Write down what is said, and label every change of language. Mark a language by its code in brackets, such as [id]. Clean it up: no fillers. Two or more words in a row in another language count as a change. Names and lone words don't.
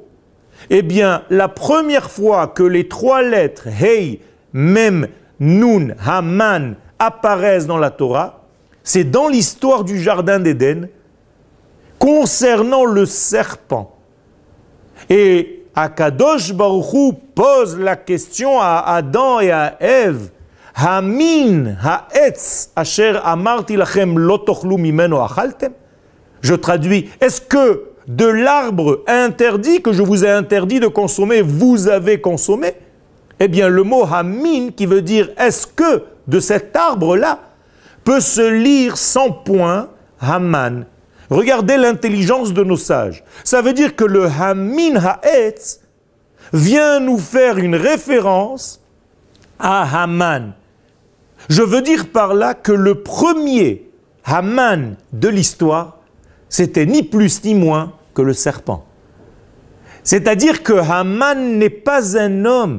[fr] Eh bien, la première fois que les 3 lettres Hei, Mem, Nun, Haman apparaissent dans la Torah, c'est dans l'histoire du Jardin d'Éden, concernant le serpent. Et [he] הקדוש ברוך הוא [fr] pose la question à Adam et à Ève. [he] המן העץ אשר אמרתי לכם לא תאכלו ממנו אכלתם. [fr] Je traduis, est-ce que de l'arbre interdit que je vous ai interdit de consommer, vous avez consommé? Eh bien, le mot hamin, qui veut dire est-ce que de cet arbre-là peut se lire sans point Haman. Regardez l'intelligence de nos sages. Ça veut dire que le [he] המן העץ [fr] vient nous faire une référence à Haman. Je veux dire par là que le premier Haman de l'histoire, c'était ni plus ni moins que le serpent. C'est-à-dire que Haman n'est pas un homme.